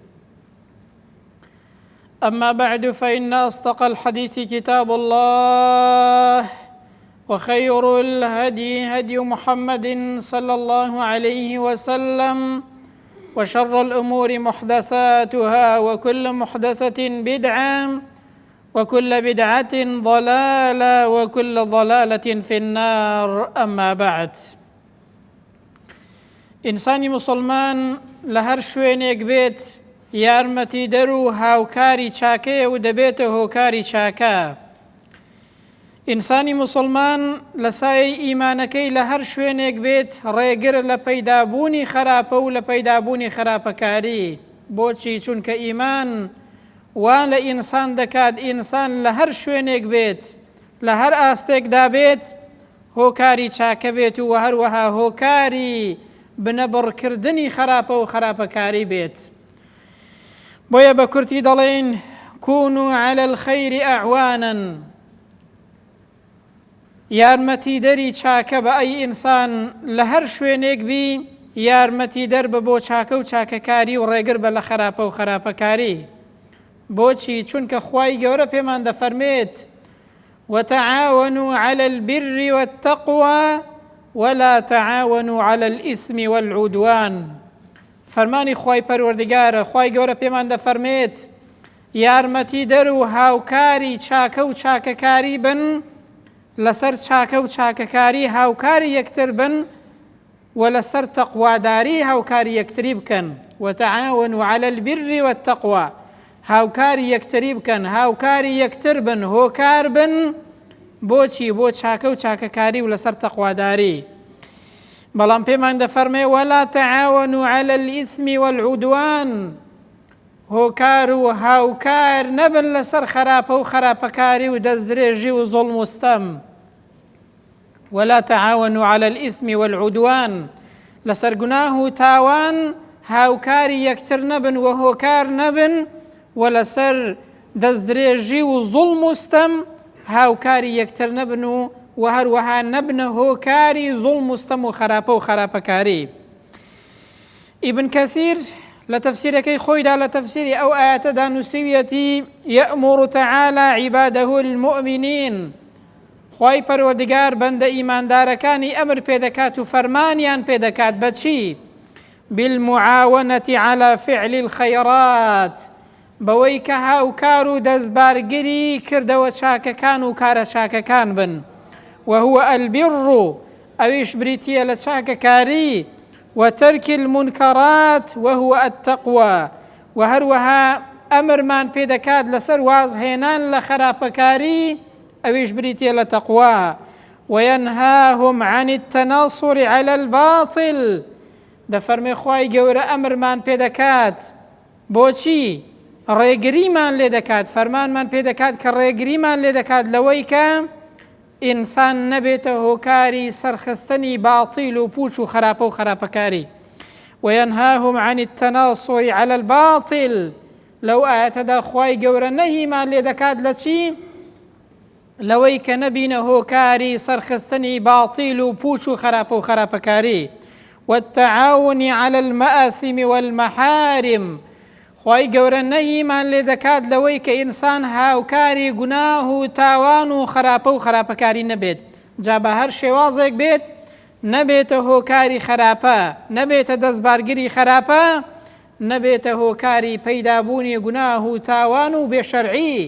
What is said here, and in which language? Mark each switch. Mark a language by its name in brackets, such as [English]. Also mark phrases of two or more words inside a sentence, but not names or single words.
[Arabic] أما بعد، فإن أصدق الحديث كتاب الله، وخير الهدي هدي محمد صلى الله عليه وسلم، وشر الأمور محدثاتها، وكل محدثة بدعة، وكل بدعة ضلالة، وكل ضلالة في النار. أما بعد، [Central Kurdish] إنسانی مسلمان لە هەر شوێنێک بێت یارمەتیدەر و هاوکاری چاکەیە و دەبێتە هۆکاری چاکە. ئینسانی مسلمان لە سایەی ئیمانەکەی لە هەر شوێنێک بێت ڕێگر لە پەیدابوونی خراپە و لە پەیدابوونی خراپەکاری. بۆچی؟ چونکە ئیمان وان لە ئینسان دەکات ئینسان لە هەر شوێنێک بێت، لە هەر ئاستێکدا بێت هۆکاری چاکە بێت و هەروەها هۆکاری بنەبڕکردنی خراپە و خراپەکاری بێت. بۆیە بە کورتی دەڵێن [Arabic] كونوا على الخير أعوانا. [Central Kurdish] یارمەتیدەری چاکە بە ئەی ئینسان لە هەر شوێنێک بی یارمەتیدەر بە بۆ چاکە و چاکەکاری و ڕێگر بە لە خراپە و خراپەکاری. بۆچی؟ چونکە خوای گەورە پێمان دەفەرمێت [Arabic] وتعاونوا على البر والتقوى ولا تعاونوا على الإثم والعدوان. [Central Kurdish] فەرمانی خوای پەروەردگارە، خوای گەورە پێمان دەفەرمێت یارمەتیدەر و هاوکاری چاکە و چاکەکاری بن، لەسەر چاکە و چاکەکاری هاوکاری یەکتر بن و لەسەر تەقواداری هاوکاری یەکتری بکەن. [Arabic] وتعاونوا على البر والتقوى، [Central Kurdish] هاوکاری یەکتری بکەن، هاوکاری یەکتر بن، هۆکار بن. بۆچی؟ بۆ چاکە و چاکەکاری و لەسەر تەقواداری. بەڵام پێمان دەفەرمێ [Arabic] ولا تعاونوا على الإثم والعدوان، [Central Kurdish] هۆکار و هاوکار نەبن لەسەر خراپە و خراپەکاری و دەستدرێژی و زوڵم و ستەم. [Arabic] ولا تعاونوا على الإثم والعدوان، [Central Kurdish] لەسەر گوناه و تاوان هاوکاری یەکتر نەبن و هۆکار نەبن، و لەسەر دەستدرێژی و زوڵم و ستەم هاوکاری یەکتر نەبن و هەروەها نەبنە هۆکاری زوڵم و ستەم و خراپە و خراپەکاری. ئیبن کەثیر لە تەفسیرەکەی خۆیدا لە تەفسیری ئەو ئایەتەدا نووسیویەتی [Arabic] یەأمر تعالى عباده المؤمنین، [Central Kurdish] خوای پەروەردگار بەندە ئیماندارەکانی ئەمر پێدەکات و فەرمانیان پێدەکات بەچی؟ [Arabic] بالمعاونة على فعل الخيرات، [Central Kurdish] بەوەی کە هاوکار و دەستبارگری کردەوە چاکەکان و کارە چاکەکان بن. [Arabic] وهو البر، [Central Kurdish] ئەویش بریتیە لە چاکەکاری. [Arabic] وترك المنكرات وهو التقوى، [Central Kurdish] و هەروەها ئەمرمان پێدەکات لەسەر وازهێنان لە خراپەکاری، ئەویش بریتیە لە تەقوا. [Arabic] وينهاهم عن التناصر على الباطل، [Central Kurdish] دەفەرمێ خوای گەورە ئەمرمان پێدەکات بۆچی؟ ڕێگریمان لێ دەکات، فەرمانمان پێدەکات کە ڕێگریمان لێ دەکات لەوەی کە ئینسان نەبێتە هۆکاری سەرخستنی باڵتیل و پوچ و خراپە و خراپەکاری. [Arabic] وينهاهم عن التناصر على الباطل، [Central Kurdish] لەو ئاەتەدا خوای گەورە نەهیمان لێ دەکات لە چی؟ لەوەی کە نەبینە هۆکاری سەرخستنی باڵتیل و پوچ و خراپە و خراپەکاری. [Arabic] والتعاون على المآثم والمحارم، [Central Kurdish] خوای گەورە نەهیمان لێ دەکات لەوەی کە ئینسان هاوکاری گوناه و تاوان و خراپە و خراپەکاری نەبێت. جا بە هەر شێوازێک بێت نەبێتە هۆکاری خراپە، نەبێتە دەستبارگری خراپە، نەبێتە هۆکاری پەیدابوونی گوناه و تاوان و بێشەرعی.